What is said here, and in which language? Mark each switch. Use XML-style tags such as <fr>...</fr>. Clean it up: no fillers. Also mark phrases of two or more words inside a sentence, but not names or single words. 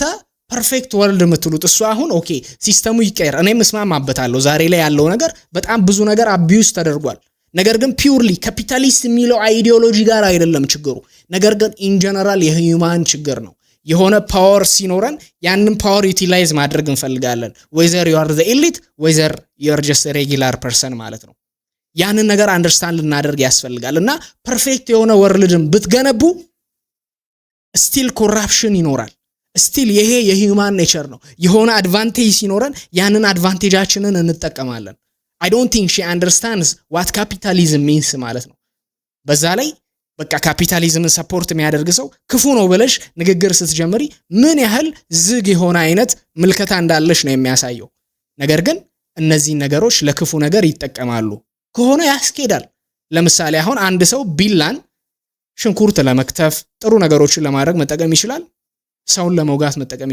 <en>perfect world</en> <am>የምትሉት እሱ አሁን ኦኬ ሲስተሙ ይቀየር እኔም እስማማበታለሁ ዛሬ ላይ ያለው ነገር በጣም ብዙ ነገር አቢዩዝ ተደርጓል ነገር ግን</am> <en>purely capitalist</en> <am>የሚለው አይዲዮሎጂ ጋር አይደለም ችግሩ ነገር ግን</am> <en>in general</en> <am>የሂዩማን ችግር ነው የሆነ ፓወር ሲኖረን ያንን ፓወር ዩቲላይዝ ማድረግ እንፈልጋለን</am> <en>whether you are the elite whether you are just a regular person</en> <am>ማለት ነው ያንን ነገር አንደርስታንድ ልናደርግ ያስፈልጋልና ፐርፌክት የሆነ ወርልድን ብትገነቡ</am> <en>still corruption</en> <am>ይኖራል ስቲል ይሄ የሂዩማን ኔቸር ነው የሆነ አድቫንቴጅ ሲኖረን ያንን አድቫንቴጃችንን እንጠቀማለን</am> <en>I don't think she understands what capitalism means</en> <am>ማለት ነው በዛ ላይ በቃ ካፒታሊዝምን ሰፖርት የሚያደርግ ሰው ክፉ ነው ብለሽ ንግግር ስትጀምሪ ምን ያህል ዝግ የሆነ አይነት ምልከታ እንዳለሽ ነው የሚያሳየው ነገር ግን እነዚህ ነገሮች ለክፉ ነገር ይጠቀማሉ ከሆነ ያስኬዳል ለምሳሌ አሁን አንድ ሰው ቢላን ሽንኩርት ለመክተፍ ጥሩ ነገሮችን ለማድረግ መጠቀም ይችላል ሰውን ለመውጋት መጠቀም</am>